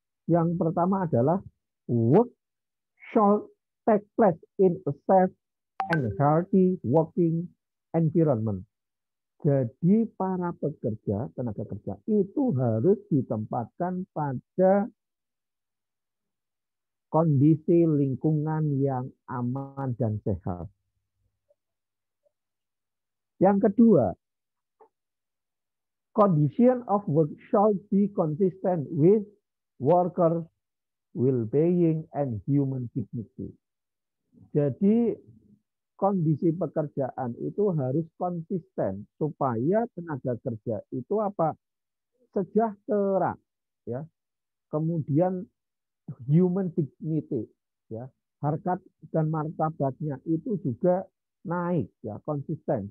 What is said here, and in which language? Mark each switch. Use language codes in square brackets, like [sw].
[id] Yang pertama adalah [en] work shall take place in a safe and healthy working environment. [id] Jadi para pekerja, tenaga kerja itu harus ditempatkan pada kondisi lingkungan yang aman dan sehat. Yang kedua, [en] condition of work shall be consistent with worker well-being and human dignity. [id] Jadi kondisi pekerjaan itu harus konsisten supaya tenaga kerja itu apa? Sejahtera, ya. Kemudian human dignity, ya. Harkat dan martabatnya itu juga naik, ya, konsisten.